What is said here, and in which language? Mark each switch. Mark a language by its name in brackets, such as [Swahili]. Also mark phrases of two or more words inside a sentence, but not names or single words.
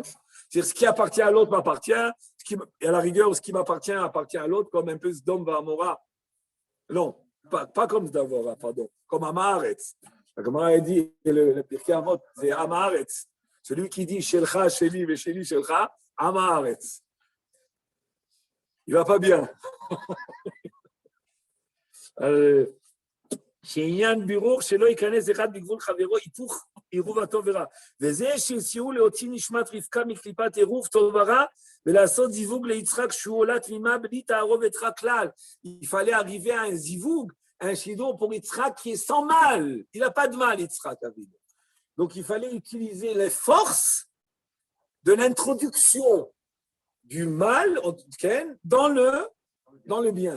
[French] C'est-à-dire, ce qui appartient à l'autre m'appartient, et à la rigueur, ce qui m'appartient appartient à l'autre, comme un peu Sdom V'Amora. Non, pas comme Sdom V'Amora, pardon, comme Amaretz. La Gemara a dit, le Pirkei Avot, c'est Amaretz. Celui qui dit [Hebrew] שלך, שלי, ושלי, שלך, עם הארץ. [French] Il ne va pas bien. [Hebrew] שעניין בירור שלא ייכנס אחד בגבול חברו היפוך עירוב הטוב ורע. וזה שסייעו להוציא נשמת רבקה מקליפת עירוב טוב ורע ולעשות זיווג ליצחק שהוא עולה תמימה בלי תערובת רע כלל. [French] Il fallait arriver à un zivug, un shidour pour Yitzhak qui est sans mal. Il n'a pas de mal, Yitzhak. Donc il fallait utiliser les forces de l'introduction du mal dans le bien.